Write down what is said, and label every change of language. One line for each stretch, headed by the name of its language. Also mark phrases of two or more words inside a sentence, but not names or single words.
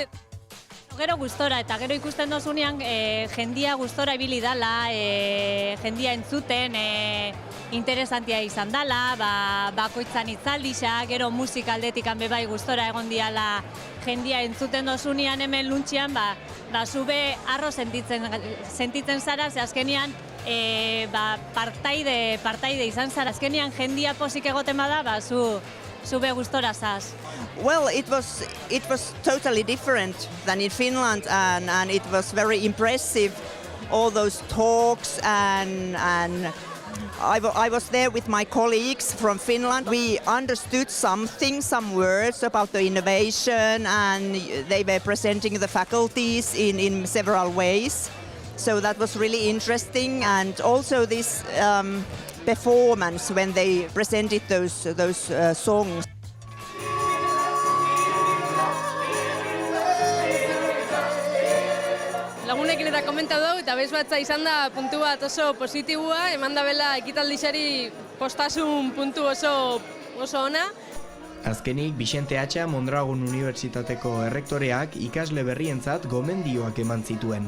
Basque: Gero gustora, eta gero ikusten dozunean jendia gustora ibili dala, jendia entzuten, interesantia izan dala, bakoitzan itzaldisa, gero musika aldetik bai gustora egon diala jendia entzuten dozunean hemen luntxian, zube arro sentitzen zara, ze azkenean partaide izan zara. Azkenean jendia pozik egoten bada, zube gustora zaz.
English: Well, it was totally different than in Finland, and it was very impressive, all those talks, and I was there with my colleagues from Finland. We understood some words about the innovation, and they were presenting the faculties in several ways. So that was really interesting, and also this performance when they presented those songs.
Basque: Lagunekin eta komentatu dugu, eta bez batza izan da puntu bat oso positibua, eman da bela ekitaldixari postasun puntu oso ona. Azkenik, Bixente Atxa Mondragon Unibertsitateko errektoreak ikasle berrientzat gomendioak eman zituen.